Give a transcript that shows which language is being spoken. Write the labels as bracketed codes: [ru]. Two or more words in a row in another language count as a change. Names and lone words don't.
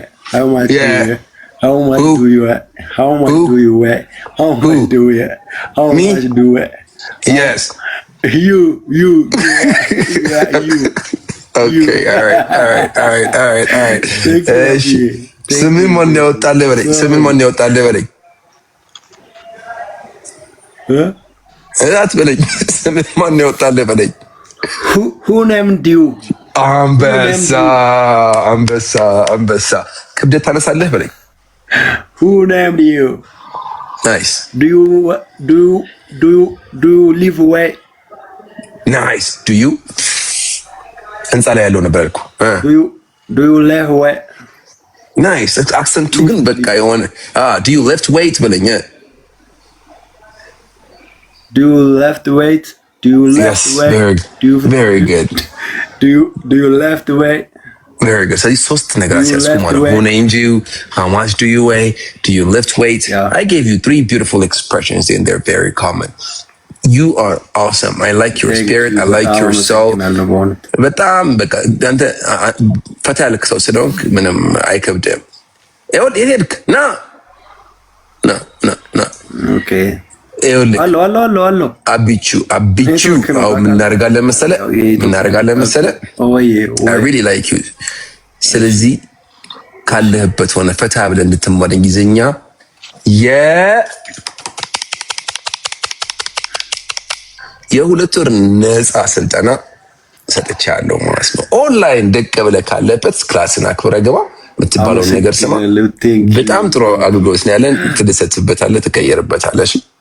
[en] weigh? How much do you yeah. weigh? How much do Who? you weigh? How much do Who? you weigh? How much Who? do you weigh? How much Me? do you weigh? How, Yes. you, you. Okay. All right. All right. All right. All right. All right. Thank you, Abby. Thank [am] ስምን ማን [en] you. [am] ያወጣልህ በለኝ። ስምን ማን ያወጣልህ በለኝ። [en] Huh? [am] አትበለኝ። ስምን ማን ያወጣልህ በለኝ። [en] Who named you? [am] አንበሳ አንበሳ አንበሳ ክብደት ታነሳለህ በለኝ። [en] Who named you? ናይስ Do you live away? Nice do you [am] ህንፃ ላይ ያለው ነበር እኮ [en] Do you live away? [am] ናይስ አክሰንቱ ግን በቃ የሆነ [en] do you lift weight [am] በለኝ። [en] Do you left weight? Do you left Yes, weight? very good. Do you left weight? Very good. [am] ስለዚህ ሶስት ነገር አስያዝኩ ማለት ነው። [en] Who named you? How much do you weigh? Do you lift weight? Yeah. I gave you 3 beautiful expressions and they're very common. You are awesome. I like your spirit. I like your soul. [am] በጣም በቃ አንተ ፈታ ያልክ ሰው ስለሆንክ ምንም አይከብድም። ይኸውልህ ሄድክ ና [en] Okay. [am] ይኸውልህ አሎ አቢቹ አሁን ምናደርጋለን መሰለህ [en] I really like you። [am] ስለዚህ ካለህበት ሆነ ፈታ ብለህ እንድትማር እንግሊዝኛ የሁለት ወር ነፃ ስልጠና ሰጥቻለሁ ማለት ነው። ኦንላይን ደቅ ብለህ ካለበት ክላስን አክብረህ ግባ። የምትባለውን ነገር ስማ። በጣም ጥሩ አገልግሎት ነው ያለን። ትደሰትበታለህ፣ ትቀየርበታለህ። እሺ